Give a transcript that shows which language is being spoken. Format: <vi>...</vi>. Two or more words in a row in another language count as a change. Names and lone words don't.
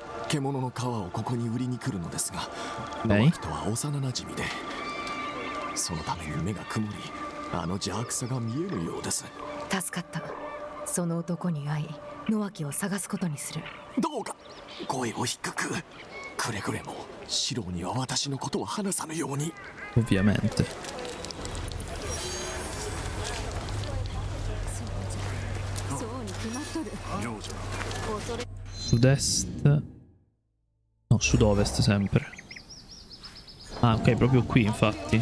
<ja>獣の皮をここに売りに来るのですが、野脇とは幼なじみで、そのために目が曇り、あの邪悪さが見えるようです。助かった。その男に会い野脇を探すことにする。どうか声を低く。くれぐれも四郎には私のことを話さぬように。</ja> <it>Ovviamente. Sud-est. No, sud-ovest sempre. Ah, ok, proprio qui infatti.</it>